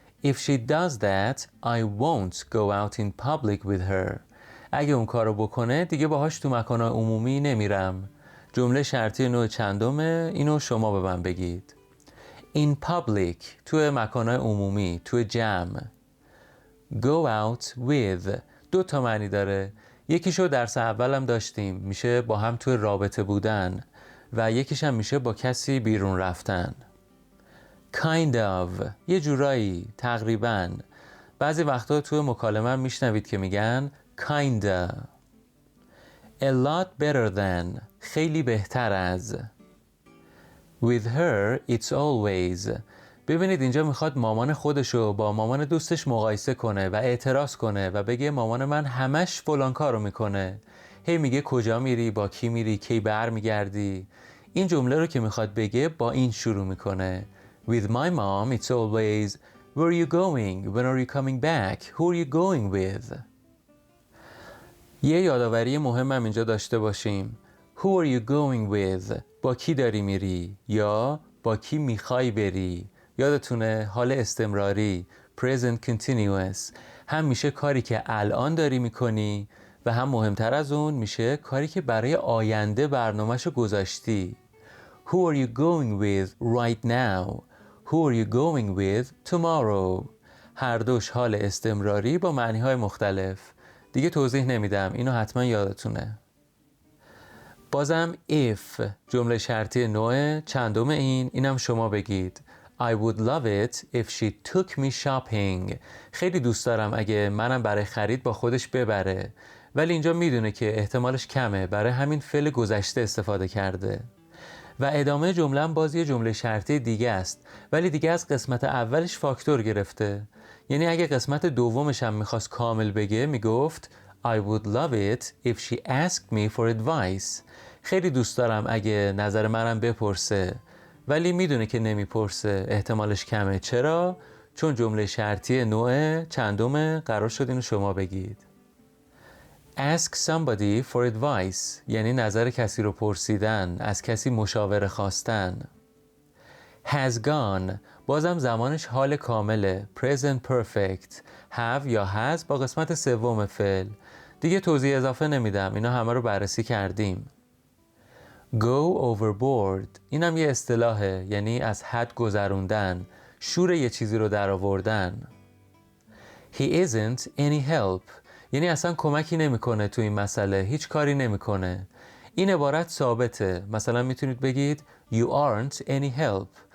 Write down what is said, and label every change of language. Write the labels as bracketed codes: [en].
[en] If she does that, I won't go out in public with her. [fa] اگه اون کارو بکنه دیگه باهاش تو مکان‌های عمومی نمیرم. جمله شرطی نوع چندمه، اینو شما به من بگید. In public تو مکان‌های عمومی، تو جمع. Go out with 2 تا معنی داره. یکیشو درس اولم داشتیم، میشه با هم تو رابطه بودن، و یکیش هم میشه با کسی بیرون رفتن. Kind of یه جورایی، تقریباً. بعضی وقتا تو مکالمه هم میشنوید که میگن kinda. A lot better than خیلی بهتر از. [en] With her it's always. [fa] ببینید اینجا میخواد مامان خودشو با مامان دوستش مقایسه کنه و اعتراض کنه و بگه مامان من همش فلان کارو میکنه. هی میگه کجا میری، با کی میری، کی بر میگردی. این جمله رو که میخواد بگه با این شروع میکنه. [en] With my mom it's always where are you going, when are you coming back, who are you going with. [fa] یه یادآوری مهمم اینجا داشته باشیم. [en] Who are you going with؟ [fa] با کی داری میری؟ یا با کی میخوای بری؟ یادتونه حال استمراری present continuous هم میشه کاری که الان داری میکنی و هم مهمتر از اون میشه کاری که برای آینده برنامه‌شو گذاشتی. [en] Who are you going with right now? Who are you going with tomorrow? [fa] هر دوش حال استمراری با معنی‌های مختلف. دیگه توضیح نمیدم، اینو حتما یادتونه. بازم if جمله شرطی نوع چندم اینم شما بگید. [en] I would love it if she took me shopping. [fa] خیلی دوست دارم اگه منم برای خرید با خودش ببره، ولی اینجا میدونه که احتمالش کمه، برای همین فعل گذشته استفاده کرده. و ادامه جمله هم باز یه جمله شرطی دیگه است، ولی دیگه از قسمت اولش فاکتور گرفته. یعنی اگه قسمت دومش هم میخواست کامل بگه میگفت [en] I would love it if she asked me for advice. [fa] خیلی دوست دارم اگه نظر منم بپرسه، ولی میدونه که نمیپرسه، احتمالش کمه. چرا؟ چون جمله شرطی نوع چندم قرار شد اینو شما بگید. Ask somebody for advice یعنی نظر کسی رو پرسیدن، از کسی مشاوره خواستن. Has gone بازم زمانش حال کامله، present perfect. have یا has با قسمت سوم فعل. دیگه توضیح اضافه نمیدم، اینا همه رو بررسی کردیم. Go overboard اینم یه اصطلاحه، یعنی از حد گذروندن، شور یه چیزی رو در آوردن. [en] He isn't any help [fa] یعنی اصلا کمکی نمیکنه تو این مسئله، هیچ کاری نمیکنه. این عبارت ثابته. مثلا میتونید بگید [en] You aren't any help.